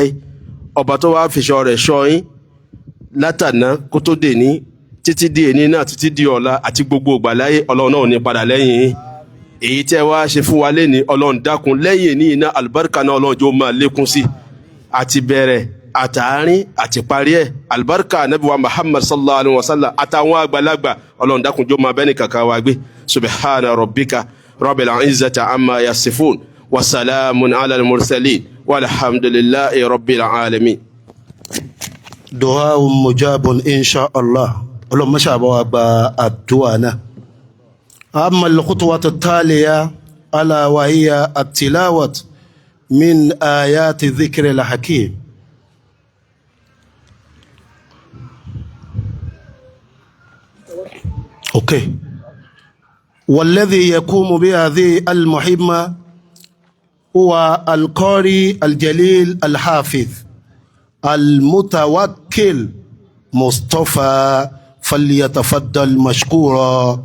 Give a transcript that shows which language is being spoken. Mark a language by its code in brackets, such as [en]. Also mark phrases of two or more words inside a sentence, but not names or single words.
[yo] ọba tó wá fìṣọ́ rẹ̀ ṣọ́ yín látàná kó tó dè ní títí di èní náà títí di ọ̀la àti gbogbo ìgbà láyé Ọlọ́run náà ò ní padà lẹ́yìn yín. èyí tẹ́ wá ṣe fún wa lénìí Ọlọ́run dákun lẹ́yìn èní iná àlùbáríkà náà Ọlọ́run jọ máa lékún sí àti bẹ̀rẹ̀ àtàárín àti parí ẹ̀ àlùbáríkà Ànábì wa Muhammad [ar] صلى الله عليه وسلم [yo] àtàwọn àgbàlagbà Ọlọ́run dákun jọ máa bẹ́ni kankan wa gbé. [ar] سبحان ربك رب العزة عما يصفون وسلام على المرسلين والحمد لله رب العالمين. دعاء مجاب إن شاء الله. [yo] Ọlọ́run má ṣàbá wa gba àdúà náà. [ar] أما الخطوة التالية ألا وهي التلاوات من آيات الذكر الحكيم. okay. والذي يقوم بهذه المهمة هو القارئ الجليل الحافظ المتوكل مصطفى فليتفضل مشكورا.